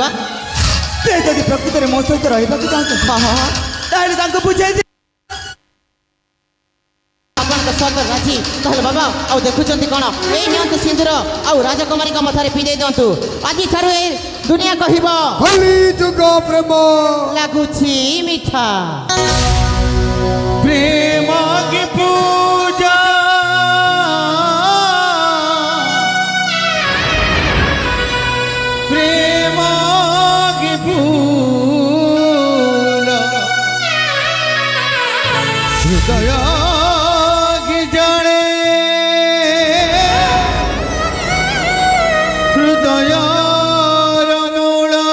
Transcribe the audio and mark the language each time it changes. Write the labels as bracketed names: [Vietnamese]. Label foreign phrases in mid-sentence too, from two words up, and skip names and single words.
[Odia] ସେ ଯଦି ପ୍ରକୃତରେ ମୋ ସହିତ ରହିବାକୁ ଚାହୁଁଛନ୍ତି ତାହେଲେ ତାଙ୍କୁ ବୁଝେଇ ଆପଣଙ୍କ ସର୍ତ୍ତ ରାଜି ତାହେଲେ ବାବା ଆଉ ଦେଖୁଛନ୍ତି କ'ଣ ଏଇ ନିଅନ୍ତୁ ସିନ୍ଦୁର ଆଉ ରାଜକୁମାରୀଙ୍କ ମଥାରେ ପିଦେଇ ଦିଅନ୍ତୁ। ଆଜିଠାରୁ ଏ ଦୁନିଆ କହିବ କଳି ଯୁଗ ପ୍ରେମ ଲାଗୁଛି ମିଠା। [Hindi] प्रेम की पूजा प्रेम की फूल हृदय की जाने हृदय मूल